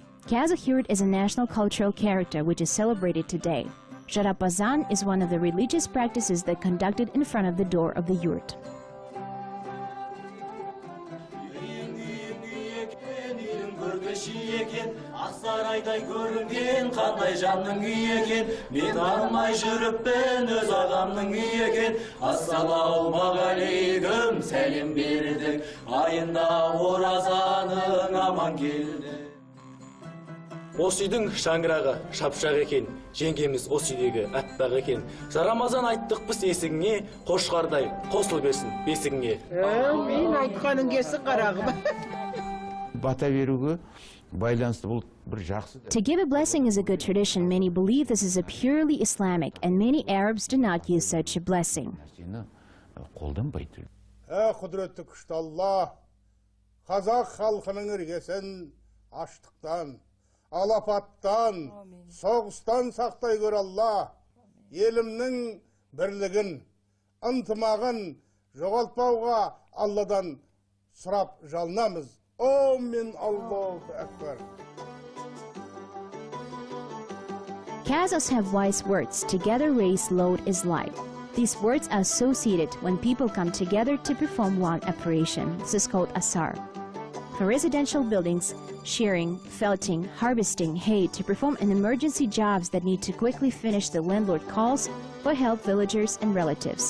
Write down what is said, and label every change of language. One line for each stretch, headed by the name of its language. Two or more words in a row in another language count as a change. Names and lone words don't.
English: Kazakh yurt is a national cultural character which is celebrated today. Jarapazan is one of the religious practices that conducted in front of the door of the yurt.
Kazakh: Sarayday görünген қандай жанның үйі екен, мен алмай жүріппін өз ағамның үйі екен. Ассалаумағалейкум, сәлем бердік, айында оразаның аман келді. Осы үйдің шаңырағы шапшақ екен, жеңгеміз осы үйдегі әппақ екен. Жарамазан айттық біз есігіңе, қошқардай қосыл берсін бесігіңе. Мен айтқаның кесі қарағым. Бата беруге байланысты бұл бір жақсы.
English: To give a blessing is a good tradition. Many believe this is a purely Islamic, and many Arabs do not use such a blessing.
Kazakh: Қолданбайды. Құдіретті күшті Алла, қазақ халқының іргесін аштықтан, алапаттан, соғыстан сақтай көр Алла. Елімнің бірлігін, ынтымағын жоғалтпауға Алладан сұрап жалынамыз.
Arabic: Amen, Allahu Akbar.
English: Kazakhs have wise words. Together raise load is light. These words are associated when people come together to perform one operation. This is called asar. For residential buildings, shearing, felting, harvesting hay to perform an emergency jobs that need to quickly finish, the landlord calls for help villagers and relatives.